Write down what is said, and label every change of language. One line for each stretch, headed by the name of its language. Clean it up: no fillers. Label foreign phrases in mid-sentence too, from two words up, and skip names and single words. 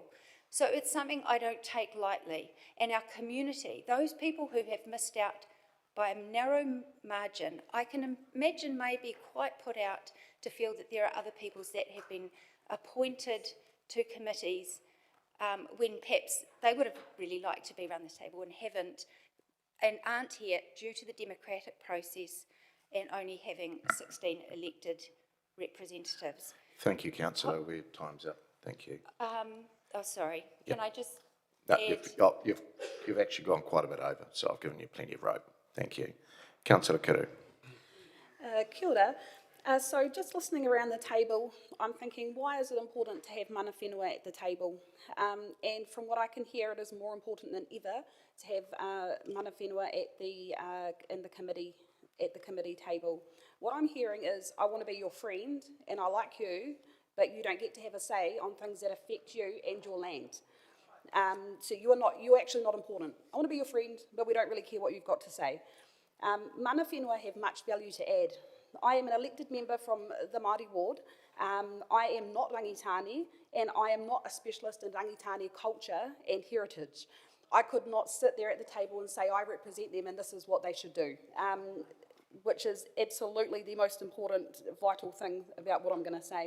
English: So it's something I don't take lightly. And our community, those people who have missed out by a narrow margin, I can imagine may be quite put out to feel that there are other peoples that have been appointed to committees when perhaps they would have really liked to be around this table and haven't, and aren't here due to the democratic process and only having 16 elected representatives. Thank you, Councillor. We're time's up. Thank you. Oh, sorry. Yep. Can I just No, add? you've actually gone quite a bit over, so I've given you plenty of rope. Thank you. Councillor Kiru.
Māori: Kia ora.
English: So just listening around the table, I'm thinking, why is it important to have
Māori: mana whenua
English: at the table? And from what I can hear, it is more important than ever to have
Māori: mana whenua
English: at the committee table. What I'm hearing is, I want to be your friend and I like you, but you don't get to have a say on things that affect you and your land. So you're actually not important. I want to be your friend, but we don't really care what you've got to say.
Māori: Mana whenua
English: have much value to add. I am an elected member from the Māori ward. I am not rangitane, and I am not a specialist in rangitane culture and heritage. I could not sit there at the table and say I represent them and this is what they should do, which is absolutely the most important, vital thing about what I'm going to say.